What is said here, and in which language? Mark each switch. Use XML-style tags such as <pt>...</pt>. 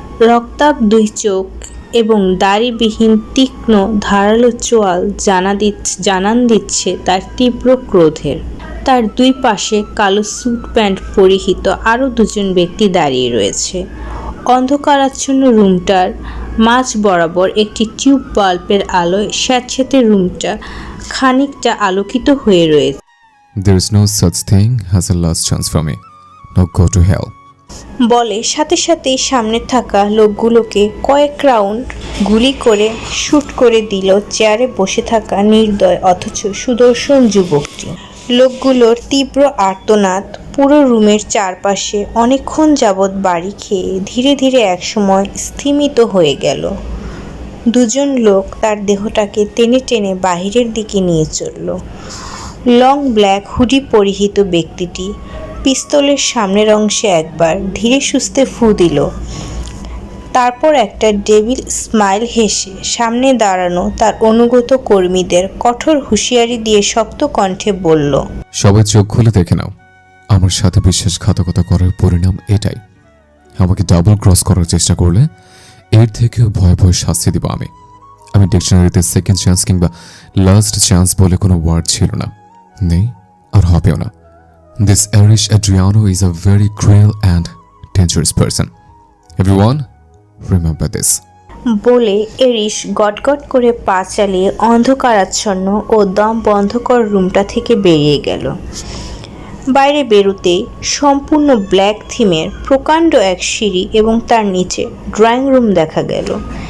<bn>রক্তাভ দুই চোখ এবং দাড়িবিহীন তীক্ষ্ণ ধারালো চোয়াল জানান দিচ্ছে তার তীব্র ক্রোধের। তার দুই পাশে কালো স্যুট প্যান্ট পরিহিত আরও দুজন ব্যক্তি দাঁড়িয়ে রয়েছে। অন্ধকারাচ্ছন্ন রুমটার মাঝ বরাবর একটি টিউব বাল্বের আলোয় স্যাঁতস্যাঁতে রুমটা খানিকটা আলোকিত হয়ে রয়েছে।</bn> <en>There is no such thing as a last chance for me. Now go to hell.</en> <bn>বলে সাথে সাথেই সামনে থাকা লোকগুলোকে কয়েক রাউন্ড গুলি করে শুট করে দিল চেয়ারে বসে থাকা নির্দয় অথচ সুদর্শন যুবকটি। লোকগুলোর তীব্র আর্তনাদ পুরো রুমের চারপাশে অনেকক্ষণ যাবৎ বাড়ি খেয়ে ধীরে ধীরে একসময় স্থিমিত হয়ে গেল। দুজন লোক তার দেহটাকে টেনে টেনে বাহিরের দিকে নিয়ে চলল। লং ব্ল্যাক হুডি পরিহিত ব্যক্তিটি পিস্তলের সামনের অংশে একবার ধীরে সুস্থে ফু দিল, তারপর একটা ডেভিল স্মাইল হেসে সামনে দাঁড়ানো তার অনুগত কর্মীদের কঠোর হুঁশিয়ারি দিয়ে শক্ত কণ্ঠে বলল, সবাই চোখ খুলে দেখে নাও, আমার সাথে বিশ্বাসঘাতকতা করার পরিণাম এটাই। আমাকে ডাবল ক্রস করার চেষ্টা করলে এর থেকেও ভয় ভয় শাস্তি দিব আমি। ডিকশনারিতে সেকেন্ড চান্স কিংবা লাস্ট চান্স বলে কোনো ওয়ার্ড ছিল না, নেই আর হবেও না।</bn> <en>This Irish Adriano is a very cruel and dangerous person. Everyone, remember this.</en> <bn>বলে এরিস গটগট করে পা চালিয়ে অন্ধকারাচ্ছন্ন ও দম বন্ধকর রুমটা থেকে বেরিয়ে গেল। বাইরে বেরোতেই সম্পূর্ণ ব্ল্যাক থিমের প্রকাণ্ড এক সিঁড়ি এবং তার নিচে ড্রয়িং রুম দেখা গেল।</bn>